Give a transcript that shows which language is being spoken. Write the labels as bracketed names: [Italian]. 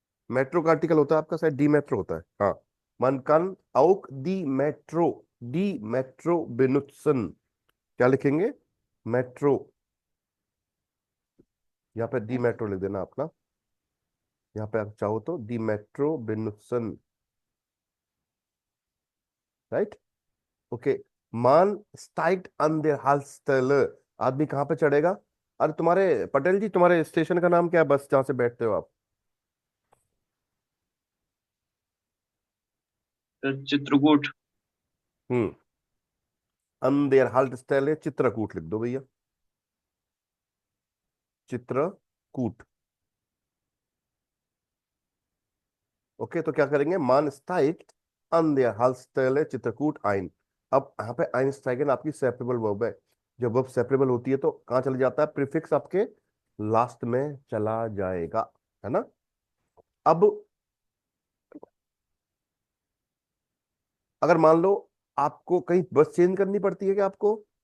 [Hindi] Metro का article होता है आपका शायद डी मेट्रो होता है, हाँ। [German] Man kann auch die Metro, डी मेट्रो benutzen। [Hindi] क्या लिखेंगे? मेट्रो। यहाँ पे डी मेट्रो लिख देना अपना। यहाँ पे आप चाहो तो D metro benutzen, right. Okay. [German] मान steigt an der Haltestelle। [Hindi] आदमी कहाँ पे चढ़ेगा? अरे तुम्हारे पटेल जी, तुम्हारे स्टेशन का नाम क्या है, बस जहाँ से बैठते हो आप? चित्रकूट। हम्म। [German] an der Haltestelle [Hindi] चित्रकूट लिख दो भैया, चित्रकूट। ओके, तो क्या करेंगे? [German] मान steigt an der Haltestelle चित्रकूट ein। [Hindi] अब यहाँ पे einsteigen आपकी सेपरेबल वर्ब है। जब वर्ब सेपरेबल होती है तो कहाँ चले जाता है? प्रीफिक्स आपके लास्ट में चला जाएगा, है ना। अब अगर मान लो आपको कहीं बस चेंज करनी पड़ती है, क्या आपको?